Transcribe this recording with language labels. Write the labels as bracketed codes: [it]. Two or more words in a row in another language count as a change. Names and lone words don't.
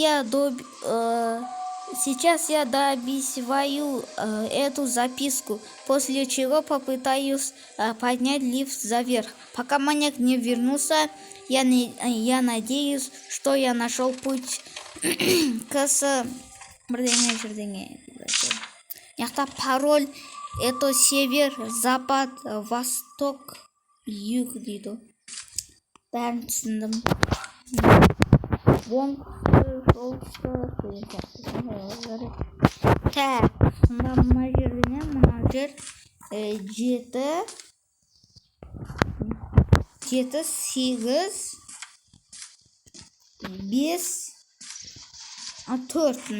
[ru] Сейчас я Сейчас я дописываю эту записку, после чего попытаюсь поднять лифт наверх. Пока маньяк не вернулся, я надеюсь, что я нашел путь к бірдеңе. Яқта пароль это север, запад, восток, юг дейді. [kk] Бәрін түсіндім. Так, сонда мына жерде не? Мына жер 7, 8, 5, 4.